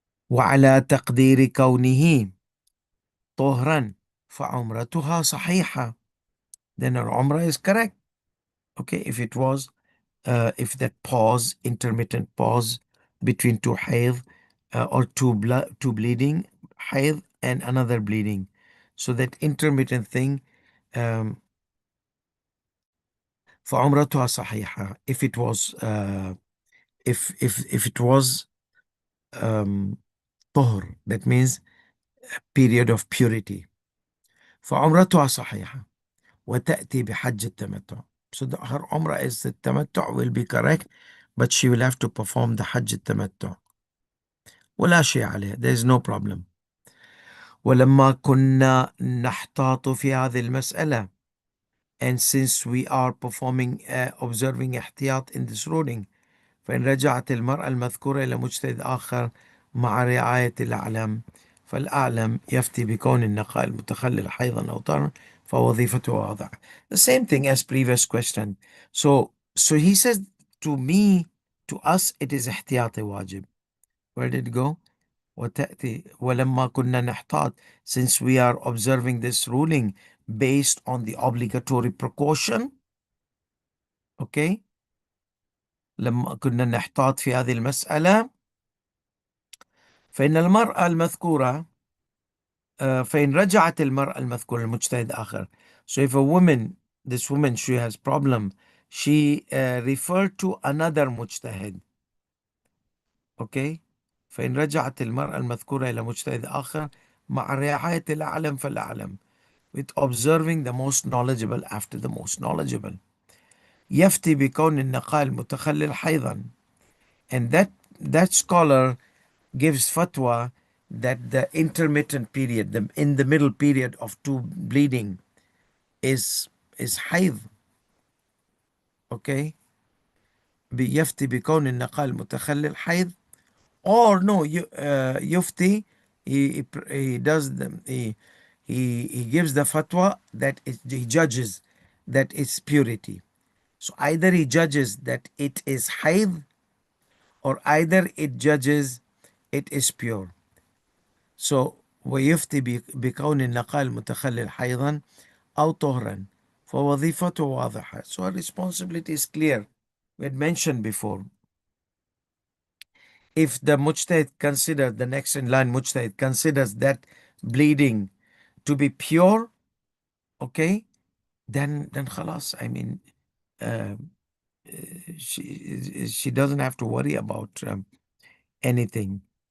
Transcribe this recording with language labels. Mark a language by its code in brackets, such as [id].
[ar] وعلى تقدير كونه طهرا فعمرتها صحيحة, [en] then her umrah is correct. Okay, if that pause, intermittent pause between two hayd or two bleeding, hayd and another bleeding, so that intermittent thing, [ar] فعمرتها صحيحة, [en] if it was if it was طهر, that means period of purity. [ar] فعمرتها صحيحة وتأتي بحج التمتع. [en] So her umrah is the tamattu will be correct, but she will have to perform the Hajj التمتع. [ar] ولا شيء عليه, [en] there is no problem. [ar] ولما كنا نحتاط في هذه المسألة [en] And since we are performing observing [ar] احتياط in this ruling, فإن رجعت المرأة المذكورة إلى مجتهد آخر مع رعاية الأعلم، فالأعلم يفتي بكون النقاء المتخلل حيضا أو طهرا فوظيفته واضحة. [en] The same thing as previous question. So he says to me, to us it is [ar] احتياطي واجب. [en] Where did it go? [ar] وتأتي ولما كنا نحتاط, [en] since we are observing this ruling based on the obligatory precaution. [ar] Okay, لما كنا نحتاط في هذه المسألة فإن المرأة المذكورة فإن رجعت المرأة المذكورة المجتهد آخر. [en] So if a woman, this woman, she has problem, she referred to another مجتهد. [ar] Okay, فإن رجعت المرأة المذكورة إلى مجتهد آخر مع رعاية الأعلم فالأعلم, [en] with observing the most knowledgeable [ar] after the most knowledgeable, يفتي بكون النقاء المتخلل حيضا. [en] And that scholar gives fatwa that the intermittent period, in the middle period of two bleeding, is hayd. Okay, [ar] يفتي بكون النقاء المتخلل حيض, [en] or no, [ar] يفتي, [en] he does he gives the fatwa that he judges that it's purity. So either he judges that it is hayd, or either it judges it is pure. [ar] So ويفتي بكون النقاء المتخلل حيضا أو طهرا فوظيفته واضحة. [en] So our responsibility is clear. We had mentioned before. If the mujtahid considers, the next in line mujtahid considers that bleeding to be pure, okay, then khalas, I mean, she doesn't have to worry about anything.